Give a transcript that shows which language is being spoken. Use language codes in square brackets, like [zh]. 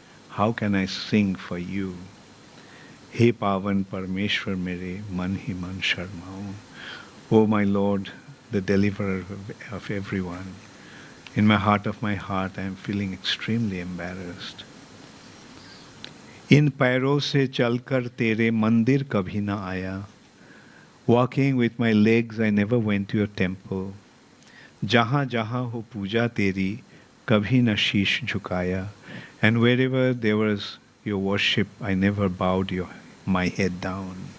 [en] How can I sing for you? [hi] He pavan parameshwar mere man hi man sharmao. [en] O my Lord, the deliverer of everyone, In my heart of my heart, I am feeling extremely embarrassed. [hi] इन पैरों से चलकर तेरे मंदिर कभी ना आया. [en] Walking with my legs, I never went to your temple. [hi] जहाँ जहाँ हो पूजा तेरी, कभी न शीश झुकाया. [en] And wherever there was your worship, I never bowed my head down.